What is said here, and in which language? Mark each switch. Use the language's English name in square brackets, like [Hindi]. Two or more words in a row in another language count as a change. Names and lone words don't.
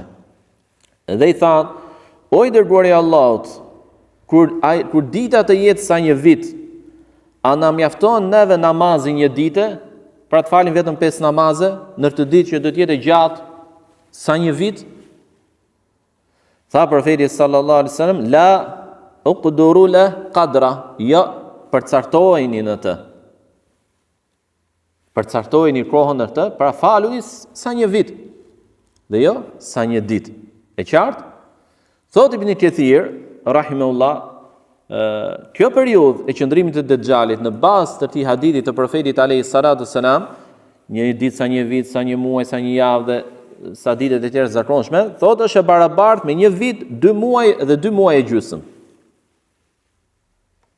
[Albanian] Dhe i thanë: o i dërguari i Allahut, kur dita të jetë sa një vit, a na mjafton neve namazi një dite? Pra të falim vetëm 5 namaze në këtë ditë që do të jetë gjatë sa një vit? Tha profeti [Arabic] صلى الله عليه وسلم لا اقدروا له قدره, [Albanian] jo, përcaktojeni në të. Përcaktojeni kohën në të, pra faluni sa një vit, dhe jo sa një ditë. E qartë? Thot Ibn Kathir rahimahullah, kjo periudhë e qëndrimit të Dejxhalit në bazë të këtij hadithi të profetit [Arabic] عليه الصلاة والسلام, [Albanian] një ditë sa një vit, sa një muaj, sa një javë dhe sa ditët e tjera zakonshme, thotë është e barabartë me një vit, 2 muaj dhe 2 muaj e gjysmë.